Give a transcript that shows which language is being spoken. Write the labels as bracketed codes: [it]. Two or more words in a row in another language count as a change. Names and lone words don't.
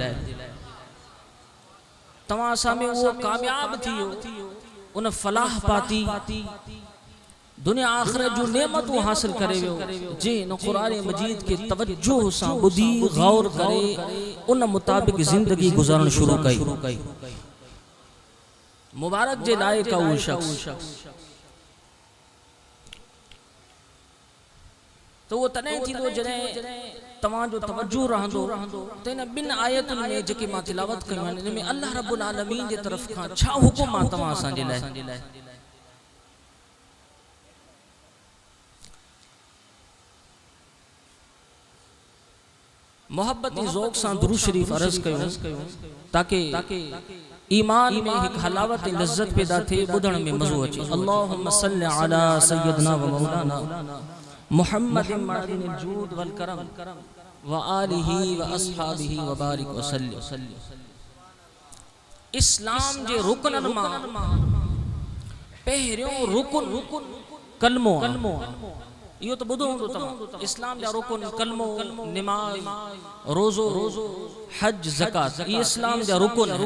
[sd] तव्हां असां में उहो कामयाब थियो, उन फलाह पाती, दुनिया आख़िरत जो नेमतूं हासिल करे वियो जे इन कुरान मजीद के तवज्जो सां ॿुधी गौर करे उन मुताबिक़ ज़िंदगी गुज़ारण शुरू कई। मुबारक जे लाइक़ आहे उहो शख़्स। तो वो तने थींदो जॾहिं तव्हां जो तवज्जो रहंदो त इन ॿिनि आयतुनि में जेके मां तिलावत कयूं आहिनि, इन में [ar] الله رب العالمين [sd] जे तरफ़ खां छा हुकुम आहे तव्हां असां जे लाइ। मोहब्बत ज़ौक़ सां दुरूद शरीफ अर्ज़ कयूं ताकि ईमान में एक हलावत लज्जत पैदा थे, ॿुधण में मज़ो अचे। [ar] اللهم صل على سيدنا ومولانا محمد معدن الجود والكرم وآله وأصحابه وبارك وسلم. [sd] इस्लाम जे रुकनन मां पहिरियों रुकन कलमो। यो तो बुधो होंदो तमाम इस्लाम जा रुकन कलमो नमाज रोजो हज ज़कात ये इस्लाम जा रुकन